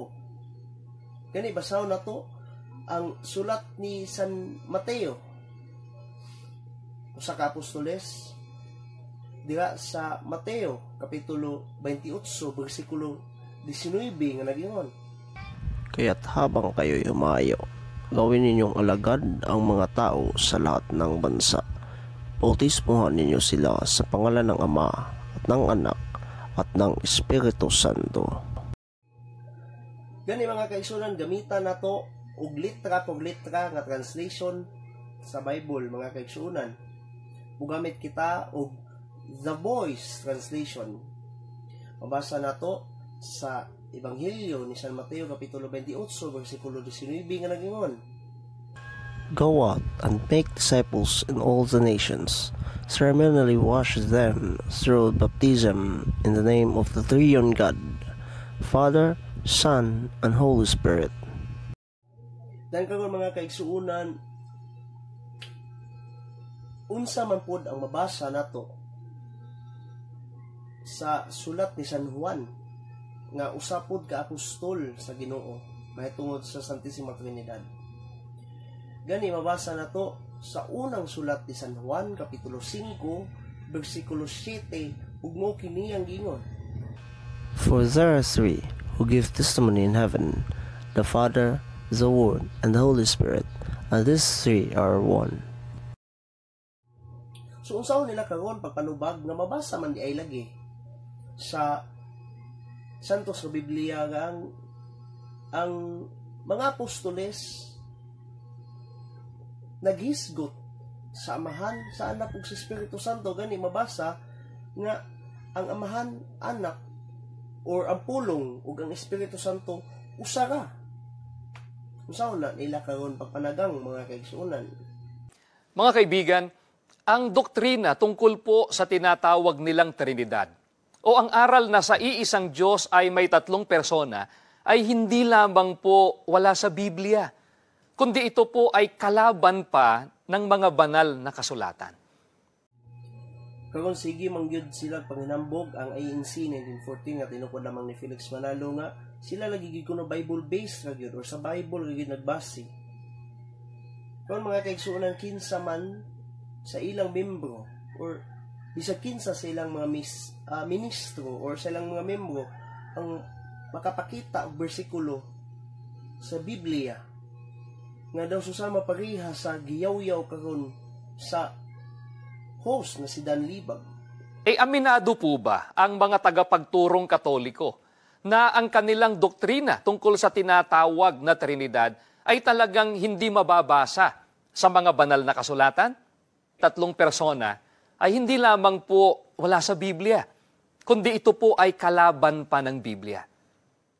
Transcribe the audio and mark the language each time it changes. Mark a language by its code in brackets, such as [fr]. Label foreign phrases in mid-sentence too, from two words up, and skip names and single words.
[ceb] Gani basaw na to ang sulat ni San Mateo. Usa ka apostoles diha sa Mateo kapitulo 28 bersikulo 19 nga nagingon. [tl] Kaya't habang kayo'y umayo, gawin ninyong alagad ang mga tao sa lahat ng bansa. Bautismuhan ninyo sila sa pangalan ng Ama at ng Anak at ng Espiritu Santo. [ceb] Gani mga kaigsunan, gamitan nato og litra por litra nga translation sa Bible mga kaigsunan. Mugamit kita og The Voice translation. Mabasa nato sa Ebanghelyo ni San Mateo kapitulo 28 bersikulo 19 nga nagingon. [en] Go out and make disciples in all the nations, ceremonially wash them through baptism in the name of the Triune God, Father, Son, and Holy Spirit. [ceb] Dan karon mga kaigsuonan, unsa man pod ang mabasa nato sa sulat ni San Juan nga usapod ka apostol sa Ginoo mahitungod sa Santissima Trinidad. Gani mabasa nato sa unang sulat ni San Juan kapitulo 5 bersikulo 7 ug mo kini ang gingon. [en] For there are three who give testimony in heaven, the Father, the Word, and the Holy Spirit, and these three are one. [ceb] So unsaon nila karon pagpanubag nga mabasa man di ay lagi sa Santos nga Biblia nga ang mga apostoles naghisgot sa Amahan, sa Anak ug sa Espiritu Santo. Gani mabasa nga ang Amahan, Anak or ang pulong ug ang Espiritu Santo usa ra. Unsaon na nila karon pagpanagang mga kaigsuonan? [tl] Mga kaibigan, ang doktrina tungkol po sa tinatawag nilang Trinidad o ang aral na sa iisang Diyos ay may tatlong persona ay hindi lamang po wala sa Biblia, kundi ito po ay kalaban pa ng mga banal na kasulatan. [ceb] Karon sige mangyud sila panginambog ang INC 1914 nga tinukod lamang ni Felix Manalo nga sila lagi gid kuno [en] Bible based [ceb] ra gyud or sa Bible lagi nagbase. Karon mga kaigsuonan, kinsa man sa ilang membro or bisag kinsa sa ilang mga ministro or sa ilang mga membro ang makapakita og bersikulo sa Biblia nga daw susama pareha sa giyaw-yaw karon sa host na si Dan Libag. [tl] Aminado po ba ang mga tagapagturong Katoliko na ang kanilang doktrina tungkol sa tinatawag na Trinidad ay talagang hindi mababasa sa mga banal na kasulatan? Tatlong persona ay hindi lamang po wala sa Biblia, kundi ito po ay kalaban pa ng Biblia.